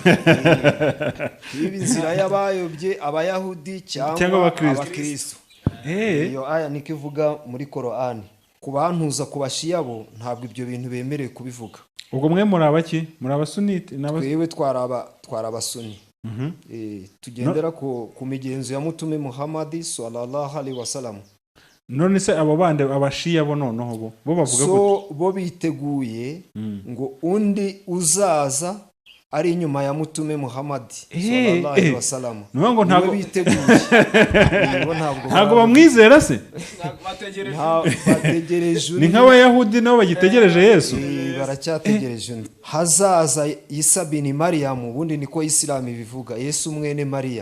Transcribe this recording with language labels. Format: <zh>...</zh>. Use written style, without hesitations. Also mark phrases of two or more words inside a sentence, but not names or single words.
<rw>Ntiba inzira y'abayobye Abayahudi cyangwa Abakristo. Iyo aya niko ivuga muri Korani. Kubantuza kubashiya bo ntabwo ibyo bintu bemerewe kubivuga. Ubwo mwe muri abaki? Muri abasunite? Twewe twarabasuni. Tugendera ku migenzo ya Mutume Muhammad</rw> <ar>صلى الله عليه وسلم.</ar> <rw>None se abo bande abashiya bo noneho bo bavuga ko bo biteguye ngo undi uzaza ari inyuma ya Mutume Muhammad</rw> <ar>صلى الله عليه وسلم.</ar> <rw>Ngo ntago biteguye. Ntago bamwizera se? Bategereje. Ni nk'Abayahudi nabo bagitegereje Yesu. Baracyategereje. Hazaza Isa bin Maryam, ubundi niko Islam bivuga, Yesu mwene Mariya.</rw>